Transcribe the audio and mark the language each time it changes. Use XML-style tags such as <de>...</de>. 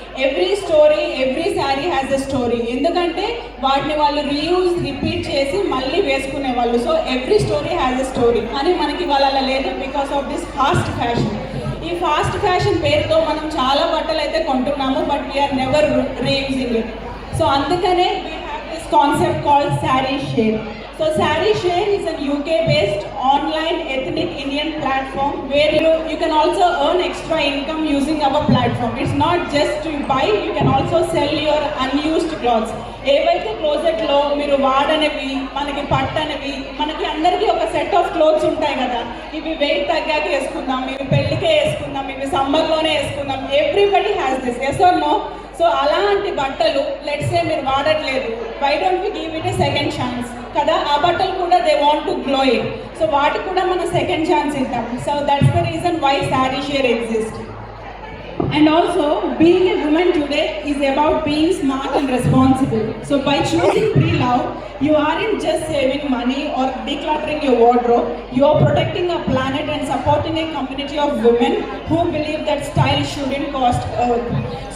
<en>Every story, every sari has a story.</en> <te>ఎందుకంటే వాటిని వాళ్ళు రీయూజ్, రిపీట్ చేసి మళ్ళీ వేసుకునే వాళ్ళు.</te> <en>So every story has a story.</en> <te>కానీ మనకి వాళ్ళ లేదు</te> <en>Because of this fast fashion.</en> <te>ఈ ఫాస్ట్ ఫ్యాషన్ పేరుతో మనం చాలా బట్టలు అయితే కొంటున్నాము</te> <en>But we are never reusing it. So</en> <te>అందుకనే</te> <en>We have this concept called Saree Share. So Saree Share is an UK-based online ethnic Indian platform where you can also earn extra income using our platform. It's not just to buy, you can also sell your unused clothes.</en> <te>ఏవైతే క్లోజెట్లో మీరు వాడనివి, మనకి పట్టనివి, మనకి అందరికీ ఒక</te> <en>set of clothes</en> <te>ఉంటాయి కదా, ఇవి wait తగ్గాక వేసుకుందాం, ఇవి పెళ్ళికే వేసుకుందాం, ఇవి సమ్మర్లోనే వేసుకుందాం.</te> <en>Everybody has this, yes or no? So</en> <te>అలాంటి బట్టలు</te> <en>let's say</en> <te>మీరు వాడట్లేదు,</te> <en>Why don't we give it a second chance కదా.</en> <te>ఆ బట్టలు కూడా</te> <en>They want to glow it. So</en> <te>వాటికి కూడా మనం సెకండ్ ఛాన్స్ ఇద్దాం.</te> <en>So that's the reason why Saree Share exist. And also, being a woman today is about being smart and responsible. So by choosing pre-love, you aren't just saving money or decluttering your wardrobe. You are protecting our planet and supporting a community of women who believe that style shouldn't cost earth.</en>